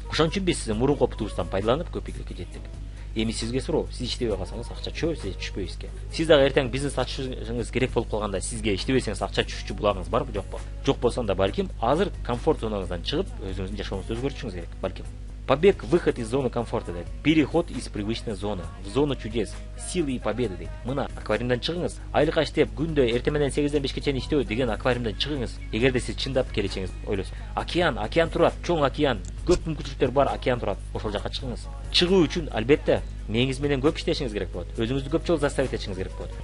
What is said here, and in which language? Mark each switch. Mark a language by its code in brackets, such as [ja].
[ky] Ошон үчүн биз мурунку опытыбыздан пайдаланып көп ийгиликке жеттик. Эми сизге суроо, сиз иштебей калсаңыз акча түшөбү, сиз түшпөйбү эске. Сиз дагы эртең бизнес ачышыңыз керек болуп калганда сизге иштебесеңиз акча түшүүчү булагыңыз барбы, жокпу? Жок болсо анда балким азыр комфорт зонаңыздан чыгып, өзүңүздүн жашооңузду өзгөртүшүңүз керек, балким. [ru] Побег, выход из зоны комфорта [ky] дейт. [ru] Переход из привычной зоны в зону чудес, силы и победы дейт. [ky] Мына аквариумдан чыгыңыз. Айлыкка иштеп, күндө эртең менен 8ден 5ке чейин иштөө деген аквариумдан чыгыңыз. Эгерде сиз чындап келечегиңизди ойлосоңуз. Океан турат, чоң океан, көп мүмкүнчүлүктөр бар океан турат. Ошол жака чыгыңыз. Чыгуу үчүн албетте мээңиз менен көп иштешиңиз керек болот. Өзүңүздү көп жолу заставить этишиңиз керек болот.